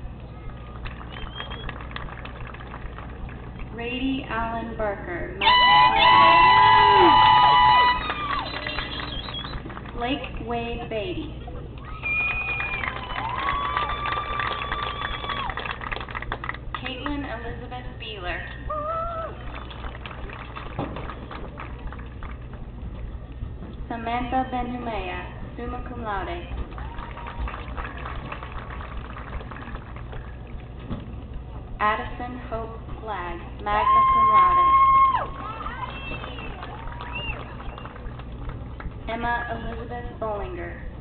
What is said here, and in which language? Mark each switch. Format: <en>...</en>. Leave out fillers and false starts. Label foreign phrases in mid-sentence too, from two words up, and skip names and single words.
<en>Rady Allen Barker, Blake Wade Beatty. Caitlin Elizabeth Beeler. Samantha Benhumea,</en> <la>summa cum laude.</la> <en>Addison Hope Flagg,</en> <la>magna cum laude.</la> <en>Emma Elizabeth Bollinger.</en>